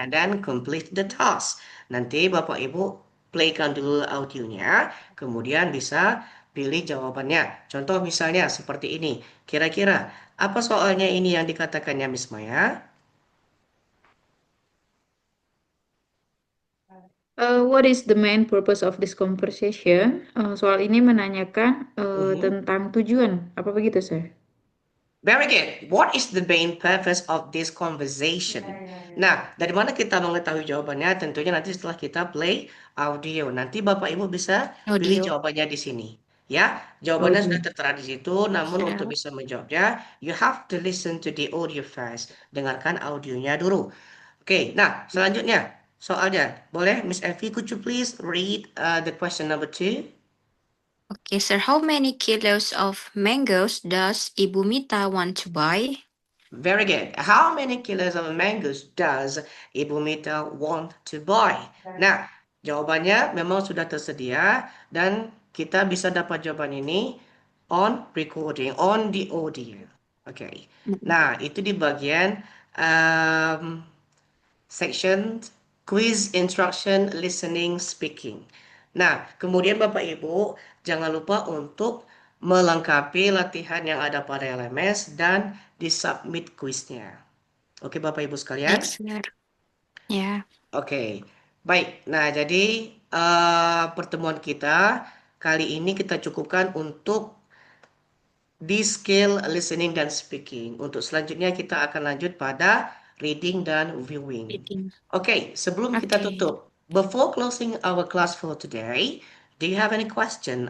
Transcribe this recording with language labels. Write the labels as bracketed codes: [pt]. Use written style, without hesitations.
[en] and then complete the task. [id] Nanti Bapak Ibu playkan dulu audionya, kemudian bisa pilih jawabannya. Contoh misalnya seperti ini. Kira-kira apa soalnya ini yang dikatakannya Miss Maya? [en] What is the main purpose of this conversation? [id] Soal ini menanyakan Mhm. tentang tujuan. Apa begitu, Sir? [en] Very good. What is the main purpose of this conversation? [id] Nah, dari mana kita mengetahui jawabannya? Tentunya nanti setelah kita play audio. Nanti Bapak Ibu bisa pilih [en] Audio. [id] jawabannya di sini. Ya, jawabannya sudah [en] Audio. [id] tertera di situ. Namun untuk [en] Sir. [id] bisa menjawabnya, [en] you have to listen to the audio first. [id] Dengarkan audionya dulu. Oke, nah selanjutnya soalnya boleh Miss Effie, [en] could you please read the question number two? Okay, sir. How many kilos of mangoes does Ibu Mita want to buy? Very good. How many kilos of mangoes does Ibu Mita want to buy? [id] Nah, jawabannya memang sudah tersedia dan kita bisa dapat jawaban ini [en] on recording, on the audio. [id] Oke. Nah, itu di bagian um, section quiz instruction listening speaking. Nah, kemudian Bapak Ibu jangan lupa untuk melengkapi latihan yang ada pada LMS dan disubmit kuisnya. Oke Bapak Ibu sekalian? Baik, sir. Ya. Oke. Baik. Nah, jadi pertemuan kita kali ini kita cukupkan untuk di skill listening dan speaking. Untuk selanjutnya kita akan lanjut pada reading dan viewing. [en] Reading. [id] Oke, sebelum kita [en] Okay. tutup, before closing our class for today, do you have any question?